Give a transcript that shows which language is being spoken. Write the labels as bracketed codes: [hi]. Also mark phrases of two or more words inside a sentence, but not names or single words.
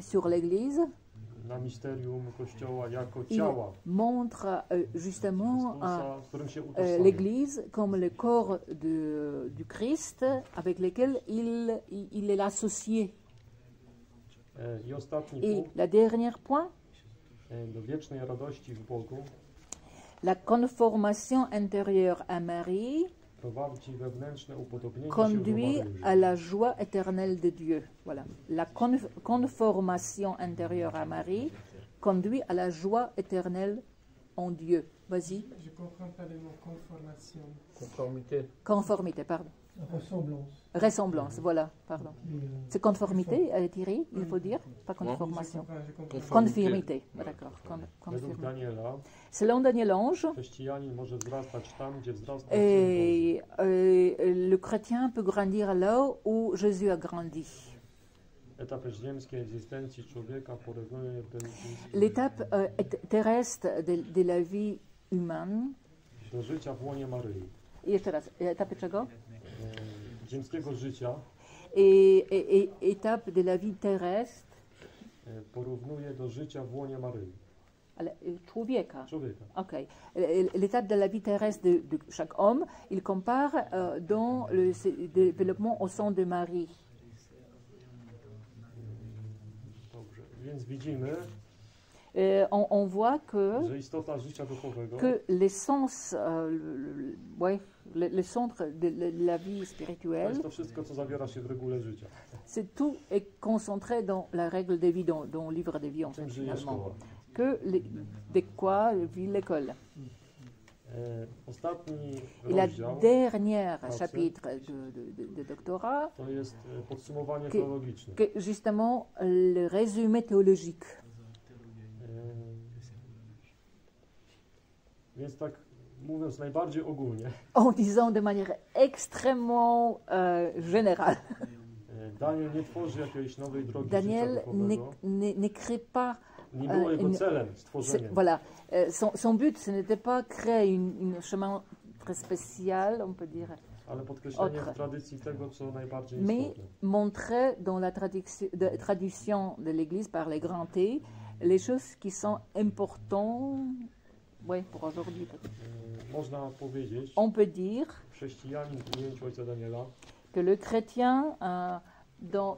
[fr] sur l'Église, [pl] na misterium Kościoła jako [fr] il [pl] ciała [fr] montre justement [pl] Chrystusa, z którym się utożsamia. [fr] l'Église comme le corps du Christ avec lequel il est associé. [pl] I ostatni [fr] Et [pl] punkt, [fr] la dernière point, [pl] do wiecznej radości w Bogu [fr] la conformation intérieure à Marie [pl] prowadzi wewnętrzne upodobnienie się [fr] conduit [pl] do Maryi. [fr] à la joie éternelle de Dieu. Voilà. La conformation intérieure à Marie conduit à la joie éternelle en Dieu. Vas-y. Je comprends pas le mot conformation. Conformité, pardon. Ressemblance. Ressemblance, voilà, pardon. Et, C'est conformité, Thierry, il faut dire, pas conformation. je comprends. Conformité, d'accord. [pl] Według [fr] Conformité. [pl] Daniela [fr] Selon Daniel Ange, [pl] chrześcijanin może wzrastać tam, gdzie wzrasta Syn [fr] et, le chrétien peut grandir là où Jésus a grandi. [pl] Boży. Etapy ziemskiej egzystencji człowieka porównuje do [fr] L'étape terrestre de la vie humaine. [pl] do życia w łonie Maryi. I jeszcze raz, etapy czego? Ziemskiego życia [fr] Et étape de la vie terrestre, [pl] porównuje do życia w łonie Maryi. ale człowieka. Człowieka. Ok. [fr] L'étape de la vie terrestre de chaque homme, il compare dans le développement au sein de Marie. [pl] Dobrze. Więc widzimy, [fr] On voit [pl] że istota życia duchowego [fr] que l'essence, le centre de la vie [pl] to [fr] spirituelle, [pl] jest to wszystko, co zawiera się w regule życia. [fr] c'est tout est concentré dans la règle de vie, dans le livre de vie en fait, [pl] Czym żyje [fr] finalement. [pl] szkoła? [fr] De quoi vit l'école. [pl] Ostatni [fr] Et la [pl] rozdział [fr] dernière Merci. chapitre de doctorat, [pl] to jest podsumowanie [fr] Que- [pl] teologiczne. [fr] que justement le résumé théologique. [pl] Więc tak mówiąc najbardziej ogólnie, [fr] En disant de manière extrêmement générale, [pl] Daniel nie tworzy jakiejś nowej drogi [fr] Daniel [pl] życia duchowego. [fr] ne crée pas. [pl] Nie było jego celem stworzenie. [fr] Voilà, son but, ce n'était pas créer un chemin très spécial, on peut dire, [pl] Ale podkreślenie [fr] Autre. [pl] w tradycji tego, co najbardziej [fr] mais [pl] istotne. [fr] montrer dans la tradition de l'Église par les grands T les choses qui sont importantes, ouais, pour aujourd'hui. [pl] Można powiedzieć, [fr] On peut dire [pl] chrześcijanin w ujęciu ojca Daniela, [fr] que le chrétien, dans...